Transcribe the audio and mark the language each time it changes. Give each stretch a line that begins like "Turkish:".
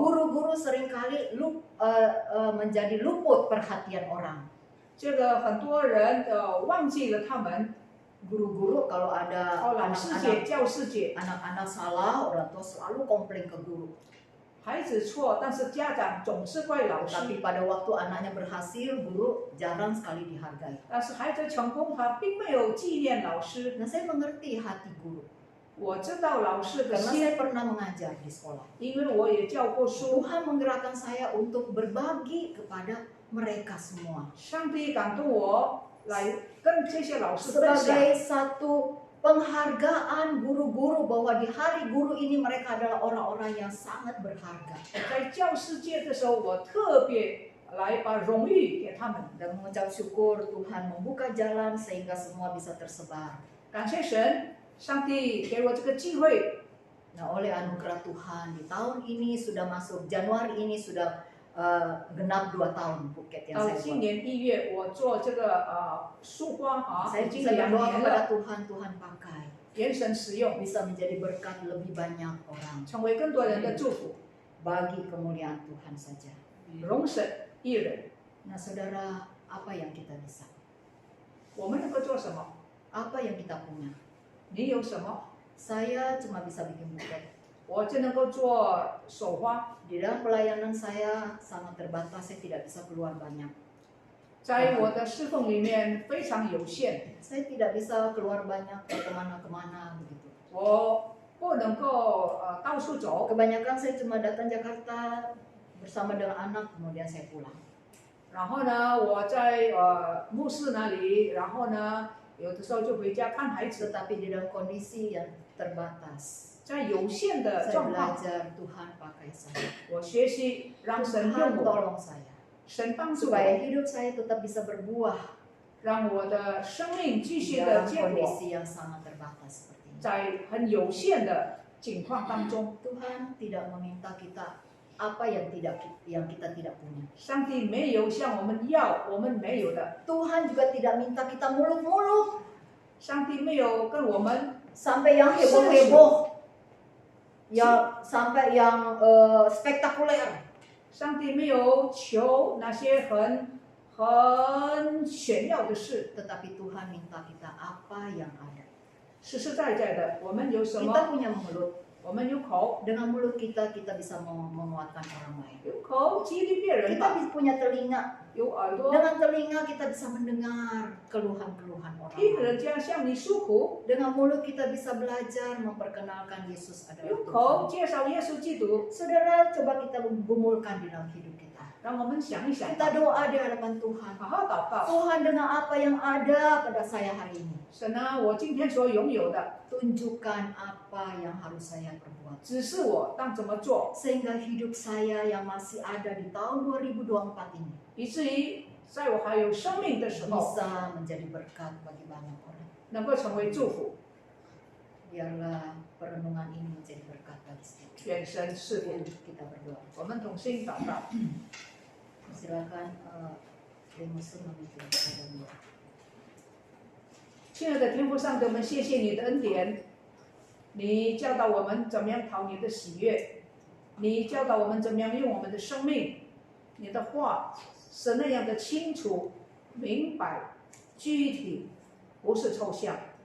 Indonesian: Guru-guru seringkali menjadi luput perhatian orang.
Chinese: 这个很多人忘记了他们
Indonesian: Guru-guru kalau ada
Chinese: 老师节、教师节，
Indonesian: anak-anak salah, orang tua selalu komplain ke guru.
Chinese: 孩子错，但是家长总是怪老师。
Indonesian: Tapi pada waktu anaknya berhasil, guru jarang sekali dihargai.
Chinese: 但是孩子成功，他并没有纪念老师。
Indonesian: Nah, saya mengerti hati guru
Chinese: 我知道老师的
Indonesian: karena
Chinese: 心，
Indonesian: saya pernah mengajar di sekolah.
Chinese: 因为我也教过书。
Indonesian: Tuhan menggerakkan saya untuk berbagi kepada mereka semua
Chinese: 上帝感动我来跟这些老师分享，
Indonesian: sebagai satu penghargaan guru-guru bahwa di hari guru ini mereka adalah orang-orang yang sangat berharga.
Chinese: 在教师节的时候，我特别来把荣誉给他们。
Indonesian: Dan mengucap syukur Tuhan membuka jalan sehingga semua bisa tersebar.
Chinese: 感谢神，上帝给我这个机会。
Indonesian: Nah, oleh anugerah Tuhan di tahun ini sudah masuk Januari ini sudah genap 2 tahun buket yang
Chinese: 到
Indonesian: saya
Chinese: 今
Indonesian: buat.
Chinese: 年1月，我做这个树花啊，
Indonesian: Saya
Chinese: 已经
Indonesian: bisa
Chinese: 2
Indonesian: berdoa
Chinese: 年
Indonesian: kepada
Chinese: 了，
Indonesian: Tuhan, Tuhan pakai
Chinese: 原神使用，
Indonesian: bisa menjadi berkat lebih banyak orang
Chinese: 成为更多人的祝福，
Indonesian: bagi kemuliaan Tuhan saja.
Chinese: 荣神益人。
Indonesian: Nah, saudara, apa yang kita bisa?
Chinese: 我们能够做什么？
Indonesian: Apa yang kita punya?
Chinese: 你有什么？
Indonesian: Saya cuma bisa bikin buket.
Chinese: 我就能够做手花。
Indonesian: Di dalam pelayanan saya sangat terbatas, saya tidak bisa keluar banyak.
Chinese: 在我的侍奉里面非常有限，
Indonesian: Saya tidak bisa keluar banyak ke kemana-kemana begitu.
Chinese: 我不能够到处走。
Indonesian: Kebanyakan saya cuma datang Jakarta bersama dengan anak, kemudian saya pulang.
Chinese: 然后呢，我在牧师那里，然后呢，有的时候就回家看孩子。
Indonesian: Tetapi di dalam kondisi yang terbatas,
Chinese: 在有限的
Indonesian: saya
Chinese: 状况，
Indonesian: belajar Tuhan pakai saya.
Chinese: 我学习让神
Indonesian: Tuhan
Chinese: 用我，
Indonesian: tolong saya
Chinese: 神帮助
Indonesian: supaya
Chinese: 我，
Indonesian: hidup saya tetap bisa berbuah
Chinese: 让我的生命继
Indonesian: di
Chinese: 续的
Indonesian: dalam
Chinese: 结果，
Indonesian: kondisi yang sangat terbatas seperti ini.
Chinese: 在很有限的境况当中，
Indonesian: Tuhan tidak meminta kita apa yang kita tidak punya.
Chinese: 上帝没有向我们要我们没有的，
Indonesian: Tuhan juga tidak minta kita muluk-muluk
Chinese: 上帝没有跟我们
Indonesian: sampai yang heboh-heboh, ya sampai yang spektakuler.
Chinese: 上帝没有求那些很炫耀的事，
Indonesian: Tetapi Tuhan minta kita apa yang ada.
Chinese: 实实在在的，我们有什
Indonesian: Kita
Chinese: 么？
Indonesian: punya mulut.
Chinese: 我们有口，
Indonesian: Dengan mulut kita bisa menguatkan orang lain.
Chinese: 有口激励别人
Indonesian: Kita
Chinese: 吧，
Indonesian: punya telinga.
Chinese: 有耳朵
Indonesian: Dengan telinga kita bisa mendengar keluhan-keluhan orang
Chinese: 听
Indonesian: lain.
Chinese: 人家向你诉苦，
Indonesian: Dengan mulut kita bisa belajar memperkenalkan Yesus adalah
Chinese: 有
Indonesian: Tuhan.
Chinese: 口介绍耶稣基督，
Indonesian: Saudara, coba kita gumulkan di dalam hidup kita.
Chinese: 让我们想一想，
Indonesian: Kita doa di hadapan Tuhan.
Chinese: 好好祷告。
Indonesian: Tuhan, dengan apa yang ada pada saya hari ini,
Chinese: 神啊，我今天所拥有的，
Indonesian: tunjukkan apa yang harus saya perbuat.
Chinese: 指示我当怎么做，
Indonesian: Sehingga hidup saya yang masih ada di tahun 2024 ini
Chinese: 以至于在我还有生命的时候，
Indonesian: bisa menjadi berkat bagi banyak orang.
Chinese: 能够成为祝福。
Indonesian: Biarlah perenungan ini menjadi berkat bagi setiap kita.
Chinese: 愿神赐福，
Indonesian: Kita berdoa.
Chinese: 我们同心祷告。
Indonesian: Silakan Lemusun memimpin kepada beliau.
Chinese: 亲爱的天父上帝，我们谢谢你的恩典，你教导我们怎么样讨你的喜悦，你教导我们怎么样用我们的生命，你的话是那样的清楚、明白、具体，不是抽象。